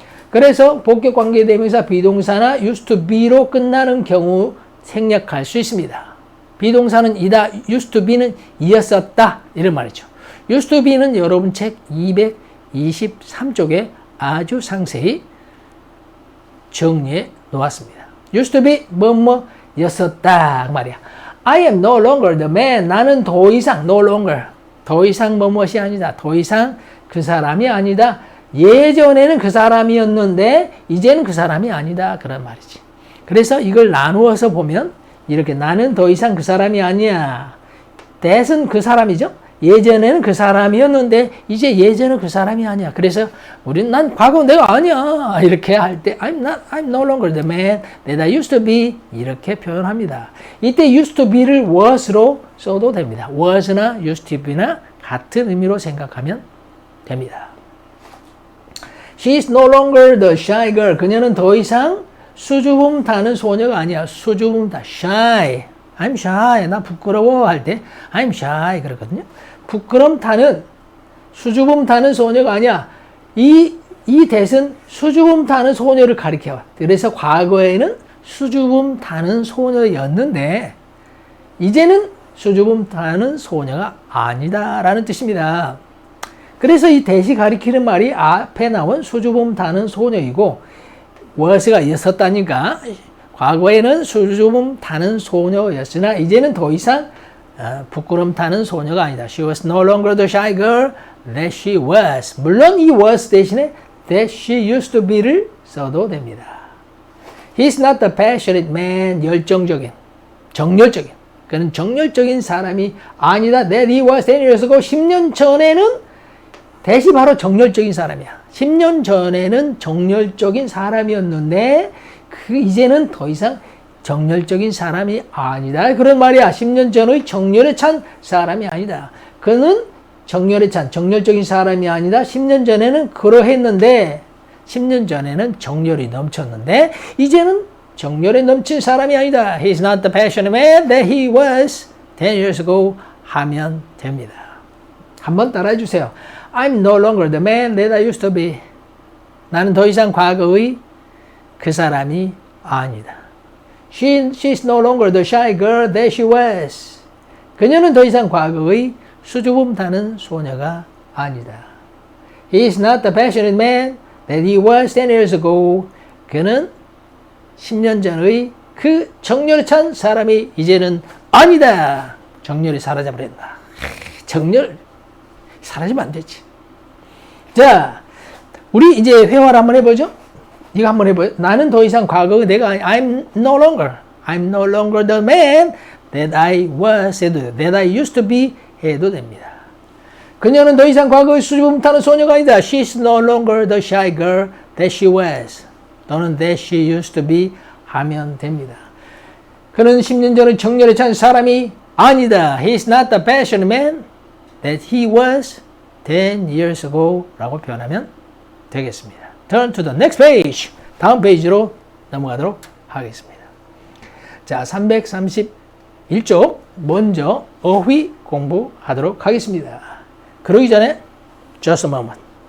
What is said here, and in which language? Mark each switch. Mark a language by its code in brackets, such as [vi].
[ko] 그래서 복격 관계대명사 비동사나 used to be로 끝나는 경우 생략할 수 있습니다. 비동사는 이다, used to be는 이었었다 이런 말이죠. used to be는 여러분 책 223쪽에 아주 상세히 정리해 놓았습니다. used to be 뭐뭐였었다 말이야. [en] I am no longer the man. [ko] 나는 더 이상 no longer 더 이상 뭐뭐이 아니다. 더 이상 그 사람이 아니다. 예전에는 그 사람이었는데 이제는 그 사람이 아니다 그런 말이지. 그래서 이걸 나누어서 보면 이렇게 나는 더 이상 그 사람이 아니야. that은 그 사람이죠. 예전에는 그 사람이었는데 이제 예전은 그 사람이 아니야. 그래서 우리는 난 과거 내가 아니야. 이렇게 할 때 [en] I'm no longer the man that I used to be [ko] 이렇게 표현합니다. 이때 used to be를 was로 써도 됩니다. was나 used to be나 같은 의미로 생각하면 됩니다. [en] She is no longer the shy girl. [ko] 그녀는 더 이상 수줍음 타는 소녀가 아니야. 수줍음 타. shy. [en] I'm shy. [ko] 나 부끄러워 할 때 [en] I'm shy [ko] 그러거든요. 부끄럼 타는 수줍음 타는 소녀가 아니야. 이 that은 수줍음 타는 소녀를 가리켜. 그래서 과거에는 수줍음 타는 소녀였는데 이제는 수줍음 타는 소녀가 아니다라는 뜻입니다. 그래서 이 that이 가리키는 말이 앞에 나온 수줍음 타는 소녀이고 was가 있었다니까 과거에는 수줍음 타는 소녀였으나 이제는 더 이상 부끄럼 타는 소녀가 아니다. [en] She was no longer the shy girl that she was. [ko] 물론 이 was 대신에 that she used to be를 써도 됩니다. [en] He's not the passionate man. [ko] 열정적인, 정열적인. 그는 정열적인 사람이 아니다. [en] That he was 10 years ago. [ko] 10년 전에는 대시 바로 정열적인 사람이야. 10년 전에는 정열적인 사람이었는데 이제는 더 이상 정열적인 사람이 아니다. 그런 말이야. 10년 전의 정열에 찬 사람이 아니다. 그는 정열에 찬 정열적인 사람이 아니다. 10년 전에는 그러했는데 10년 전에는 정열이 넘쳤는데 이제는 정열에 넘친 사람이 아니다. [en] He's not the passionate man that he was 10 years ago [ko] 하면 됩니다. 한번 따라해 주세요. [en] I'm no longer the man that I used to be. [ko] 나는 더 이상 과거의 그 사람이 아니다. [en] She's no longer the shy girl that she was. [ko] 그녀는 더 이상 과거의 수줍음 타는 소녀가 아니다. [en] He's not the passionate man that he was 10 years ago. [ko] 그는 10년 전의 그 정열에 찬 사람이 이제는 아니다. 정열이 사라져버린다. 정열 사라지면 안 되지. 자, 우리 이제 회화를 한번 해보죠. 이거 한번 해봐요. 나는 더 이상 과거 내가 [en] I'm no longer the man that I was that I used to be [ko] 해도 됩니다. 그녀는 더 이상 과거의 수줍음 타는 소녀가 아니다. [en] She's no longer the shy girl that she was. [ko] 또는 [en] that she used to be [ko] 하면 됩니다. 그는 10년 전에 정열에 찬 사람이 아니다. [en] He's not the passionate man that he was 10 years ago [ko] 라고 표현하면 되겠습니다. [en] Turn to the next page. [ko] 다음 페이지로 넘어가도록 하겠습니다. 자, 331쪽 먼저 어휘 공부하도록 하겠습니다. 그러기 전에 [en] just a moment.